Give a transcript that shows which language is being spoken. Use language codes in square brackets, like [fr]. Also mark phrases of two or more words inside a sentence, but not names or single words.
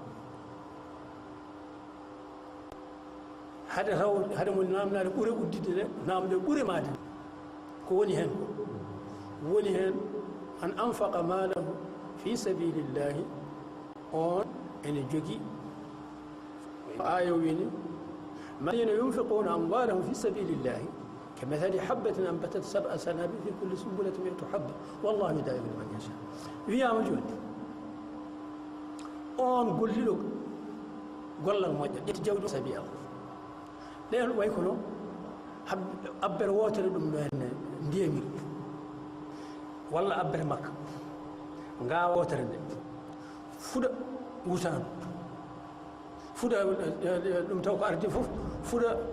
[ff] hade mo namnade ɓuure uddide nde namde ɓuure made ko woni hen woni hen [ar] أن أنفق ماله في سبيل الله [ff] on ene jogui aya wini [ar] الذين ينفقون أموالهم في سبيل الله كمثل حبة أنبتت 7 سنابل في كل سنبلة 100 حبة والله يضاعف لمن يشاء ويا موجود [ff] on golliɗo gollal moƴƴo ƴetti jawdi sabi Allah ɗen way kono abbere wotere ɗum ɗo henne ndiyamiri walla abbere makka ngawa wotere nde fuɗa wutanu fuɗa ɗum taw ko ardi fof fuɗa